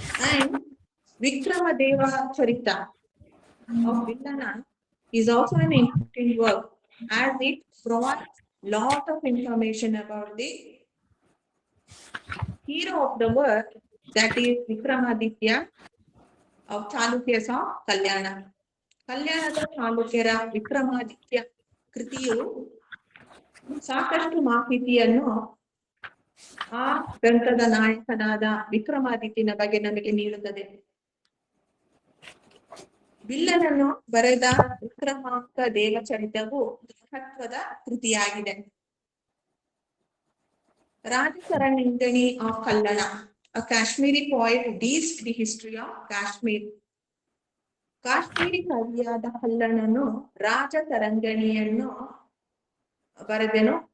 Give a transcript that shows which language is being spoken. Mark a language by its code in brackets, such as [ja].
[en] And Vikramadeva Charita of Villana is also an important work as it provides lot of information about the hero of the work that is Vikramaditya of Chalukyas of Kalyana. [kn] ಕಲ್ಯಾಣದ ಚಾಲುಕ್ಯರ ವಿಕ್ರಮಾದಿತ್ಯ ಕೃತಿಯು ಸಾಕಷ್ಟು ಮಾಹಿತಿಯನ್ನು ಆ ಗ್ರಂಥದ ನಾಯಕನಾದ ವಿಕ್ರಮಾದಿತ್ಯನ ಬಗ್ಗೆ ನಮಗೆ ನೀಡುತ್ತದೆ. ಬಿಲ್ಲನನ್ನು ಬರೆದ ವಿಕ್ರಮಾಂಕ ದೇವಚರಿತವು ಮಹತ್ವದ ಕೃತಿಯಾಗಿದೆ. [en] Rajatarangini of Kalhana, a Kashmiri poet deals the history of Kashmir. [kn] Kashmiri ಕವಿಯಾದ ಕಲ್ಲಣನು ರಾಜತರಂಗಿಣಿಯನ್ನು ಬರೆದೆನು.